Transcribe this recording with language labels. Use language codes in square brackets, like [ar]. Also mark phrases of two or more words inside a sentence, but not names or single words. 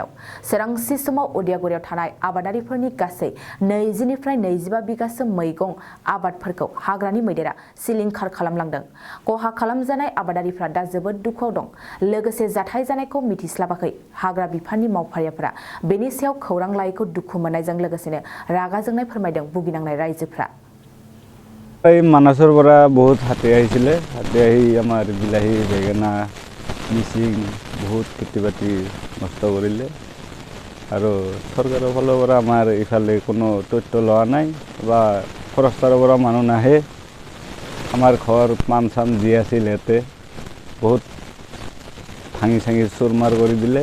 [brx] सोरांसि समाव अदियागुरियाव थानाय आबादारिफोरनि गासै 20 निफ्राय 25 बिगासो मैगं आबादफोरखौ हाग्रानि मैदेरा सिलिंखार खालामलांदों। खहा खालामजानाय आबादारिफ्रा दा जोबोद दुखुआव दं। लोगोसे जाथाय जानायखौ मिथिस्लाबाखै हाग्रा बिफाननि मावफारियाफोरा। बेनि सायाव खौरां लायैखौ दुखु मोननायजों लोगोसेनो रागा जोंनाय फोरमायदों भुगिनांनाय रायजोफ्रा। [as] मानासर পৰা বহুত হাতী আহিছিলে। हाथी আহি আমাৰ বিলাহী, বেঙেনা, মিচিং বহুত খেতি বাতি নষ্ট কৰিলে আৰু চৰকাৰৰ ফালৰ পৰা আমাৰ ইফালে কোনো তথ্য লোৱা নাই বা ফৰেষ্টৰ পৰা মানুহ নাহে। আমাৰ ঘৰ পাম চাম যি আছিল ইয়াতে বহুত ভাঙি চাঙি চুৰমাৰ কৰি দিলে।